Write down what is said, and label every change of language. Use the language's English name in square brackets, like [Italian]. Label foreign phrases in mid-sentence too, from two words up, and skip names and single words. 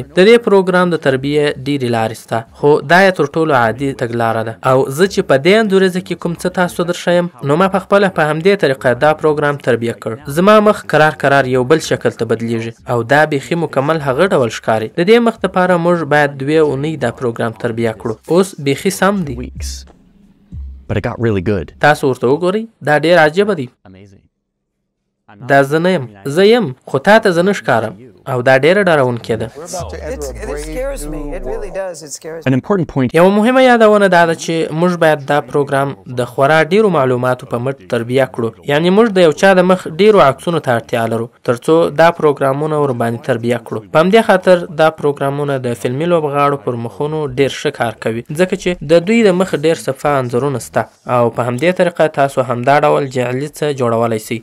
[Pashto] د دې پروګرام د تربیې ډېرې لارې شته، خو دا یې تر ټولو عادي تګلاره ده. او زه چې په دې انځوریزه کې کوم څه تاسو درښیم نو ما پخپله په همدې طریقه دا پروګرام تربیه کړ. زما مخ کرار یو بل شکل ته بدلیږي او دا بیخي مکمل هغه ډول ښکاري. د دې مخ دپاره موږ باید 2 اونۍ دا پروګرام تربیه کړو. اوس بیخي سم دی. [English] weeks, but it got really good. [Pashto] تاسو ورته وګورئ، دا ډېر عجیبه دی. [English] Amazing. [Pashto] دا زه نه یم، زه یم خو تا ته زه نه ښکارم او دا ډېره ډارونکې ده. [English] It scares me. It really does. It scares me. An important point [Pashto] یوه مهمه یادونه دا ده چې موږ باید دا پروګرام د خورا ډیرو معلوماتو په مټ تربیه کړو. یعنی موږ د یو چا د مخ ډیرو عکسونو ته اړتیا لرو ترڅو دا پروګرامونه ورباندې تربیه کړو. په همدې خاطر دا پروګرامونه د فلمي لوبغاړو پر مخونو ډیر ښه کار کوي ځکه چې د دوی د مخ ډیر صفه انځورونه سته او په همدې طریقه تاسو همدا ډول جعلي څه جوړولی شئ.